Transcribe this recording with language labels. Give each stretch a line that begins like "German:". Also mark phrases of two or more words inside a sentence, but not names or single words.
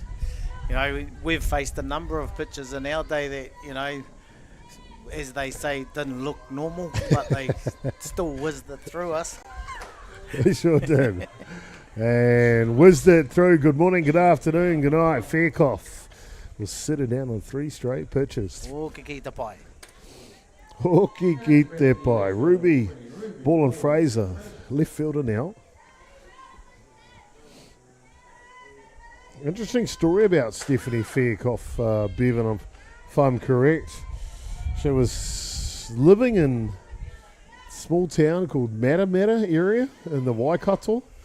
English: You know, we've faced a number of pitches in our day that, you know, as they say, didn't look normal, but they still whizzed it through us. They sure did. And whizzed it through. Good morning, good afternoon, good night. Faircoff was sitting down on 3 straight pitches.
Māori: Hoki ki te pai. Hoki ki te pai.
English: Ruby, Ball and Fraser, left fielder now. Interesting story about Stephanie Faircoff, Bevan, if I'm correct. She was living in a small town called Matamata area in the Waikato.